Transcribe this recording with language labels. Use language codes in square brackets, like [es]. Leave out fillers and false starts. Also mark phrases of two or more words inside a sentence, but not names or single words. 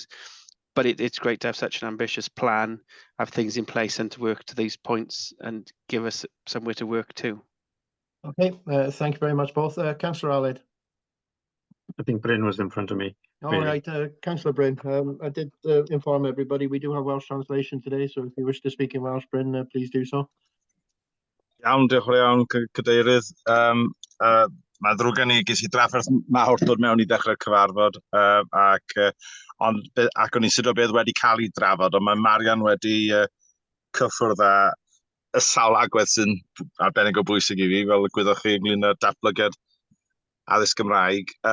[en] But it's great to have such an ambitious plan, have things in place and to work to these points and give us somewhere to work to. Okay, thank you very much both. Councillor Aled. I think Bryn was in front of me. All Really? right, Councillor Bryn, I did inform everybody we do have Welsh translation today, so if you wish to speak in Welsh, Bryn, please do so. [cy] Iawn, diolch yn fawr iawn, Cadeirydd. Mae'n ddrwg gen i, ges i drafferth mawr dod mewn i ddechrau'r cyfarfod, ac o'n i'n sido beth wedi cael ei drafod, ond mae Marian wedi cyffwrdd â y sawl agwedd sy'n arbennig o bwysig i fi, fel y gwyddoch chi ynglyn â datblygiad addysg Gymraeg.